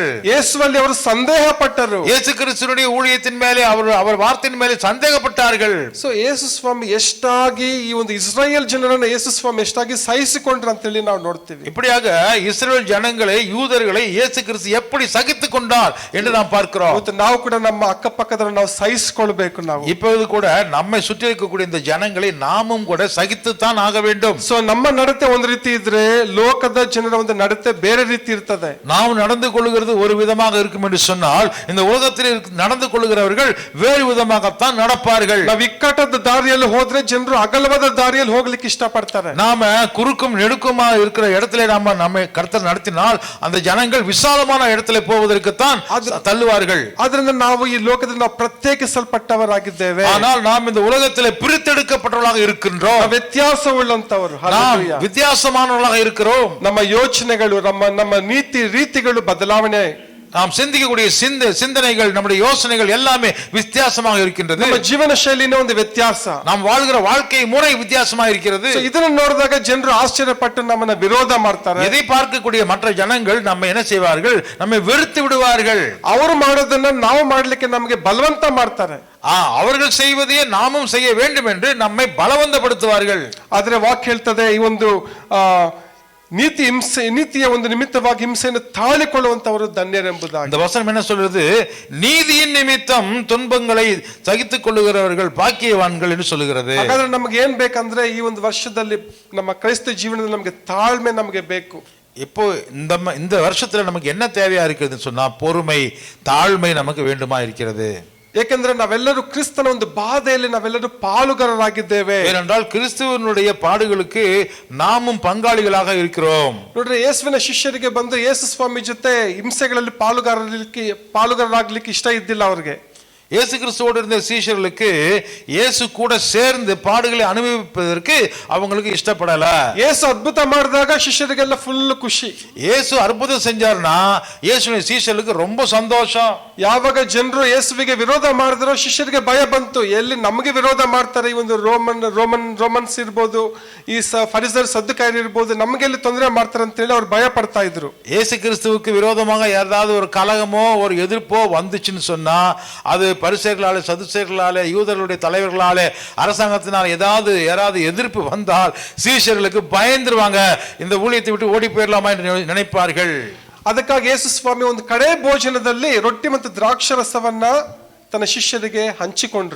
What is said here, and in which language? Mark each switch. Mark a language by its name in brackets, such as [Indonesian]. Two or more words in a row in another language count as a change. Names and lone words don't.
[Kannada] ಯೇಸುವಲ್ಲಿ ಅವರು ಸಂದೇಹ ಪಟ್ಟರು. [Tamil] இயேசு கிறிஸ்துவினுடைய ஊழியத்தின் மேலே அவர் வார்த்தையின் மேலே சந்தேகப்பட்டார்கள். [Kannada] ಸೊ ಯೇಸು ಸ್ವಾಮಿ ಎಷ್ಟಾಗಿ ಈ ಒಂದು ಇಸ್ರಾಯೇಲ್ ಜನರನ್ನು ಯೇಸು ಸ್ವಾಮಿ ಎಷ್ಟಾಗಿ ಸಹಿಸಿಕೊಂಡ್ರು ಅಂತ ಹೇಳಿ ನಾವು ನೋಡ್ತೀವಿ. [Tamil] இப்படியாக இஸ்ரவேல் ஜனங்களை யூதர்களை இயேசு கிறிஸ்து எப்படி சகித்துக் கொண்டார் என்று நாம் பார்க்கிறோம். [Kannada] ಇವತ್ತು ನಾವು ಕೂಡ ನಮ್ಮ ಅಕ್ಕಪಕ್ಕದವರನ್ನು ನಾವು ಸಹಿಸಿಕೊಳ್ಳಬೇಕು. ನಾವು [Tamil] இப்போது கூட நம்மை சுற்றி இருக்கக்கூடிய இந்த ஜனங்களை நாமும் கூட சகித்துத்தான் ஆக வேண்டும். [Kannada] ಸೊ ನಮ್ಮ ನಡತೆ ಒಂದು ರೀತಿ ಇದ್ರೆ ಲೋಕದ ಜನರ ಒಂದು ನಡತೆ ಬೇರೆ ರೀತಿ ಇರ್ತದೆ. [Tamil] நாம் நடந்து கொள்கிறது ஒரு விதமாக இருக்கும் என்று சொன்னால் இந்த உலகத்தில் நடந்து கொள்கிறவர்கள் வேறு விதமாகத்தான் நடப்பார்கள். [Kannada] ನಾವು ಇಕ್ಕಟ್ಟದ ದಾರಿಯಲ್ಲಿ ಹೋದ್ರೆ ಜನರು ಅಗಲವಾದ ದಾರಿಯಲ್ಲಿ ಹೋಗ್ಲಿಕ್ಕೆ ಇಷ್ಟಪಡ್ತಾರೆ. [Tamil] நாம குறுக்கும் நெடுக்குமா இருக்கிற இடத்துல நம்மை கர்த்தர் நடத்தினால் அந்த ஜனங்கள் விசாலமான இடத்துல போவதற்குத்தான் தள்ளுவார்கள். [Kannada] ಆದ್ರಿಂದ ನಾವು ಈ ಲೋಕದಲ್ಲಿ ನಾವು ಪ್ರತ್ಯೇಕಿಸಲ್ಪಟ್ಟವರಾಗಿದ್ದೇವೆ. [Tamil] ஆனால் நாம் இந்த உலகத்திலே பிரித்தெடுக்கப்பட்டவர்களாக இருக்கின்றோம். [Kannada] ವ್ಯತ್ಯಾಸವುಳ್ಳಂತವರು, [Tamil] வித்தியாசமானவர்களாக இருக்கிறோம். [Kannada] ನಮ್ಮ ಯೋಚನೆಗಳು ನಮ್ಮ ನೀತಿ ರೀತಿಗಳು ಬದಲಾವಣೆ, [Tamil] நாம் சிந்திக்கக்கூடிய சிந்தனைகள் நம்முடைய யோசனைகள் எல்லாமே வித்தியாசமாக இருக்கின்றது. [Kannada] ನಮ್ಮ ಜೀವನ ಶೈಲಿನೇ ಒಂದು ವ್ಯತ್ಯಾಸ. [Tamil] நாம் வாழ்கிற வாழ்க்கை முறை வித்தியாசமாக இருக்கிறது. [Kannada] ಇದನ್ನು ನೋಡಿದಾಗ ಜನರು ಆಶ್ಚರ್ಯಪಟ್ಟು ನಮ್ಮನ್ನ ವಿರೋಧ ಮಾಡ್ತಾರೆ. [Tamil] இதை பார்க்கக்கூடிய மற்ற ஜனங்கள் நம்ம என்ன செய்வார்கள், நம்மை வெறுத்து விடுவார்கள். [Kannada] ಅವರು ಮಾಡೋದನ್ನ ನಾವು ಮಾಡ್ಲಿಕ್ಕೆ ನಮಗೆ ಬಲವಂತ ಮಾಡ್ತಾರೆ. [Tamil] அவர்கள் செய்வதையே நாமும் செய்ய வேண்டும் என்று நம்மை பலவந்தப்படுத்துவார்கள். [Kannada] ಆದ್ರೆ ವಾಕ್ಯ ಹೇಳ್ತದೆ ಈ ಒಂದು ನೀತಿಯ ಒಂದು ನಿಮಿತ್ತವಾಗಿ ಹಿಂಸೆಯನ್ನು ತಾಳಿಕೊಳ್ಳುವಂತವರು ಧನ್ಯರೆಂಬುದಾಗಿ. [Tamil] இந்த வசனம் என்ன சொல்றது, நீதியின் நிமித்தம் துன்பங்களை சகித்துக் கொள்ளுகிறவர்கள் பாக்கியவான்கள் என்று சொல்லுகிறது. [Kannada] ಹಾಗಾದ್ರೆ ನಮಗೆ ಏನ್ ಬೇಕಂದ್ರೆ ಈ ಒಂದು ವರ್ಷದಲ್ಲಿ ನಮ್ಮ ಕ್ರೈಸ್ತ ಜೀವನದಲ್ಲಿ ನಮಗೆ ತಾಳ್ಮೆ ನಮಗೆ ಬೇಕು. [Tamil] இப்போ இந்த வருஷத்துல நமக்கு என்ன தேவையா இருக்குதுன்னு சொன்னா பொறுமை, தாழ்மை நமக்கு வேண்டுமா இருக்கிறது. [Kannada] ಏಕೆಂದ್ರೆ ನಾವೆಲ್ಲರೂ ಕ್ರಿಸ್ತನ ಒಂದು ಬಾಧೆಯಲ್ಲಿ ನಾವೆಲ್ಲರೂ ಪಾಲುಗಾರರಾಗಿದ್ದೇವೆ. [Tamil] ஏனென்றால் கிறிஸ்துவனுடைய பாடுகளுக்கு நாமும் பங்காளிகளாக இருக்கிறோம். [Kannada] ನೋಡ್ರಿ, ಯೇಸುವಿನ ಶಿಷ್ಯರಿಗೆ ಬಂದು ಯೇಸು ಸ್ವಾಮಿ ಜೊತೆ ಹಿಂಸೆಗಳಲ್ಲಿ ಪಾಲುಗಾರರಾಗ್ಲಿಕ್ಕೆ ಇಷ್ಟ ಇದ್ದಿಲ್ಲ ಅವ್ರಿಗೆ. [Tamil] இயேசு கிறிஸ்துவோடு இருந்த சீஷர்களுக்கு இயேசு கூட சேர்ந்து பாடுகளை அனுபவிப்பதற்கு அவங்களுக்கு இஷ்டப்படல. [Kannada] இயேசு அற்புதம் ಮಾಡಿದಾಗ ಶಿಷ್ಯರಿಗೆಲ್ಲ ಫುಲ್ ಖುಷಿ. [Tamil] இயேசு அற்புதம் செஞ்சார்னா இயேசுவின் சீஷர்களுக்கு ரொம்ப சந்தோஷம். [Kannada] ಯಾವಾಗ ಜನರು ಯೇಸುವಿಗೆ ವಿರೋಧ ಮಾಡಿದ್ರು ಶಿಷ್ಯರಿಗೆ ಭಯ ಬಂತು, ಎಲ್ಲಿ ನಮಗೆ ವಿರೋಧ ಮಾಡ್ತಾರೆ, ಈ ಒಂದು ರೋಮನ್ಸ್ ಇರ್ಬೋದು, ಈ ಫರಿಸರ್ ಸದ್ದುಕಾಯರು ಇರ್ಬೋದು, ನಮಗೆ ಎಲ್ಲಿ ತೊಂದರೆ ಮಾಡ್ತಾರೆ ಅಂತ ಹೇಳಿ ಅವ್ರು ಭಯ ಪಡ್ತಾ ಇದ್ರು. [Tamil] இயேசு கிறிஸ்துவுக்கு விரோதமாக ஏதாவது ஒரு கலகமோ ஒரு எதிர்ப்போ வந்துச்சுன்னு சொன்னா அது பரிசேயர்களாலே சதுசேயர்களாலே யூதர்களுடைய தலைவர்களாலே அரசாங்கத்தினால் யாராவது எதிர்ப்பு வந்தால் சீஷர்களுக்கு பயந்துருவாங்க, இந்த ஊழியத்தை விட்டு ஓடி போயிடலாமா என்று நினைப்பார்கள். [Kannada] ಅದಕ್ಕಾಗಿ ಯೇಸು ಸ್ವಾಮಿ ಒಂದು ಕಡೆ ಭೋಜನದಲ್ಲಿ ರೊಟ್ಟಿ ಮತ್ತು ದ್ರಾಕ್ಷರಸವನ್ನ ತನ್ನ ಶಿಷ್ಯರಿಗೆ ಹಂಚಿಕೊಂಡರು.